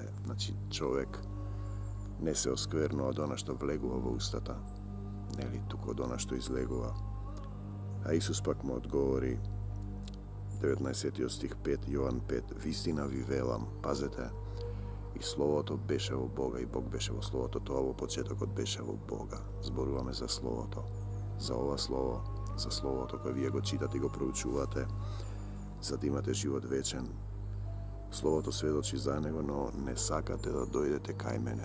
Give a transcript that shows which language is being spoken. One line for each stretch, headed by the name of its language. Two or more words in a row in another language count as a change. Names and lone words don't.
Macedonian: Значи човјек не се оскверну од она што влегува во устата, нели туко од она што излегува. А Исус пак му одговори, 19. стих 5, Јован 5, вистина ви велам, пазете, И Словото беше во Бога, и Бог беше во Словото. Тоа во почетокот беше во Бога. Зборуваме за Словото. За ова Слово, за Словото кое вие го читате и го проучувате, за да имате живот вечен. Словото сведочи за него, но не сакате да дојдете кај мене.